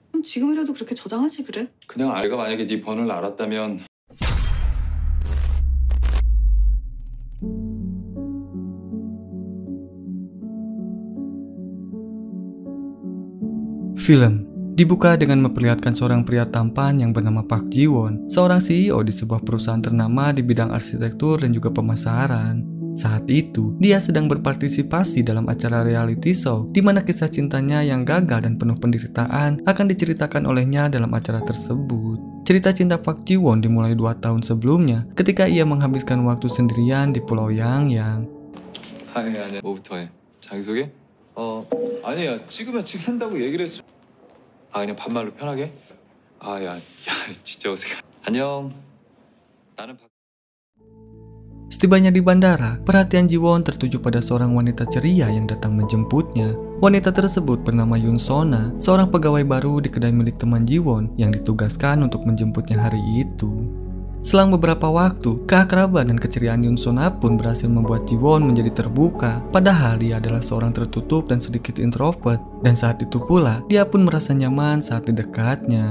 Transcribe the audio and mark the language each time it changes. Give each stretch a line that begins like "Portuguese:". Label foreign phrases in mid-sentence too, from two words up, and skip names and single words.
Korean: 지금이라도 그렇게 저장하지 그래? 그냥 아이가 만약에 네 번호를 알았다면
Indonesian: Film dibuka dengan memperlihatkan seorang pria tampan yang bernama Park Ji-won, seorang CEO di sebuah perusahaan ternama di bidang arsitektur dan juga pemasaran. Saat itu, dia sedang berpartisipasi dalam acara reality show di mana kisah cintanya yang gagal dan penuh penderitaan akan diceritakan olehnya dalam acara tersebut. Cerita cinta Park Ji-won dimulai 2 tahun sebelumnya ketika ia menghabiskan waktu sendirian di Pulau Yangyang.
Korean: 아니야 뭐부터 해? 자기소개? 아니야 지금 한다고 얘기를 했어. 그냥 반말로 편하게? 야 진짜 어색해. 안녕. 나는
Indonesian: Setibanya di bandara, perhatian Ji-won tertuju pada seorang wanita ceria yang datang menjemputnya. Wanita tersebut bernama Yoon Sona, seorang pegawai baru di kedai milik teman Ji-won yang ditugaskan untuk menjemputnya hari itu. Selang beberapa waktu, keakraban dan keceriaan Yoon Sona pun berhasil membuat Ji-won menjadi terbuka, padahal dia adalah seorang tertutup dan sedikit introvert, dan saat itu pula dia pun merasa nyaman saat di dekatnya.